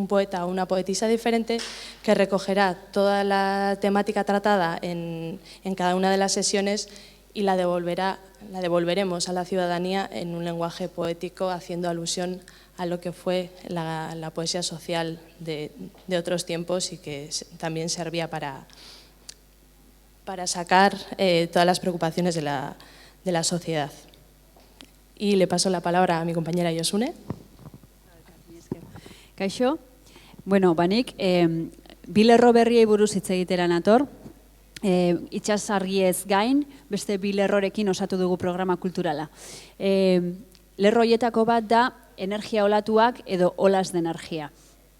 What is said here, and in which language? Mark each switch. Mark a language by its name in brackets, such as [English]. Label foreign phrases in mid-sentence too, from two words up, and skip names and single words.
[Spanish] poeta o una poetisa diferente que recogerá toda la temática tratada en cada una de las sesiones y la devolveremos a la ciudadanía en un lenguaje poético haciendo alusión a lo que fue la poesía social de otros tiempos y que también servía para sacar todas las preocupaciones de la sociedad. Y le paso la palabra a mi compañera Josune. [Basque] Kaixo, banik, bi lerro berriei buruz hitz egitera nator. Itsasargiez gain, beste bi lerrorekin osatu dugu programa kulturala. Lerro horietako bat da energia olatuak edo [Spanish] olas de energia.